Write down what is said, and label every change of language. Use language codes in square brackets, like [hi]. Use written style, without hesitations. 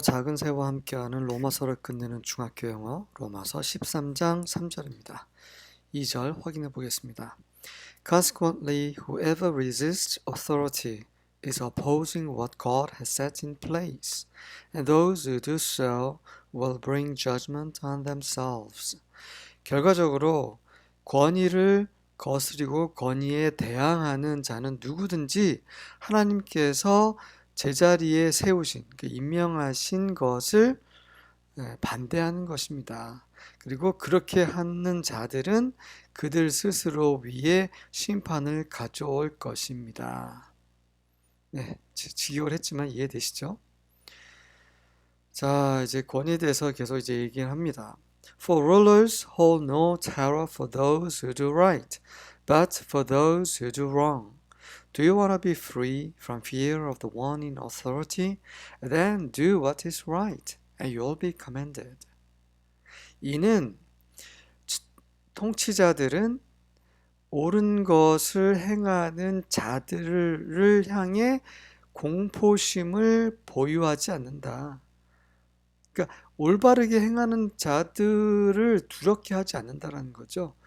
[ko] 작은 새와 함께하는 로마서를 끝내는 중학교 영어 로마서 13장 3절입니다. 2절 확인해 보겠습니다. [en] Consequently, whoever resists authority is opposing what God has set in place, and those who do so will bring judgment on themselves. [ko] 결과적으로 권위를 거스리고 권위에 대항하는 자는 누구든지 하나님께서 제자리에 세우신, 임명하신 것을 반대하는 것입니다. 그리고 그렇게 하는 자들은 그들 스스로 위에 심판을 가져올 것입니다. 네, 직역을 했지만 이해되시죠? 자, 이제 권위에 대해서 계속 이제 얘기를 합니다. [en] For rulers hold no terror for those who do right, but for those who do wrong. Do you want to be free from fear of the one in authority? Then do what is right, and you'll be commended. [ko] 이는 통치자들은 옳은 것을 행하는 자들을 향해 공포심을 보유하지 않는다. 그러니까 올바르게 행하는 자들을 두렵게 하지 않는다라는 거죠.